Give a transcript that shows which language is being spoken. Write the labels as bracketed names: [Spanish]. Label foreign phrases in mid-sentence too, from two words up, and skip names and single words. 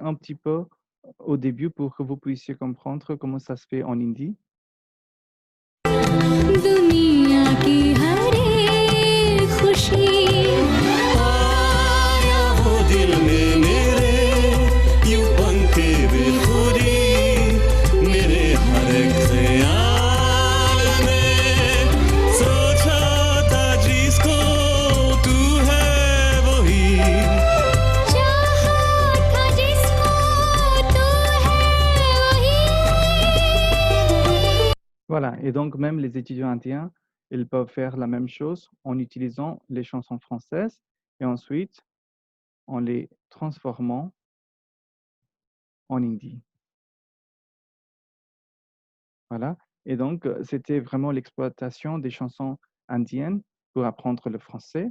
[French] un petit peu au début pour que vous puissiez comprendre comment ça se fait en hindi. [Hindi] दुनिया की हर एक खुशी आया हो दिल में मेरे यूं पंखे बेखुदी मेरे हर एक ख्याल में सोचा था जिसको तू है वही चाहा था जिसको तू है वही [French] Voilà, et donc même les étudiants indiens, ils peuvent faire la même chose en utilisant les chansons françaises et ensuite en les transformant en hindi. Voilà, et donc c'était vraiment l'exploitation des chansons indiennes pour apprendre le français.